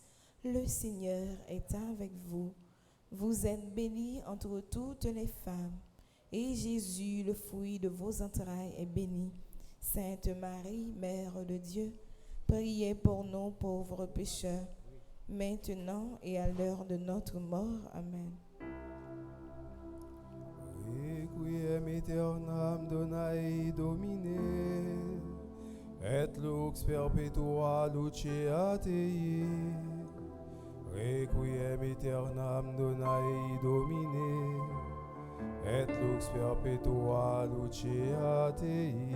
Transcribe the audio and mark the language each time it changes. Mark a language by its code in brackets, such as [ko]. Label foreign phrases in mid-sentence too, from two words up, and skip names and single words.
[fr] Le Seigneur est avec vous. Vous êtes bénie entre toutes les femmes, et Jésus, le fruit de vos entrailles, est béni. Sainte Marie, Mère de Dieu, priez pour nous pauvres pécheurs, maintenant et à l'heure de notre mort. Amen. [la] Requiem aeternam Donae Domine, et lux perpetua luceat Dei. Requiem aeternam Donae Domine, et lux perpetua luceat Dei.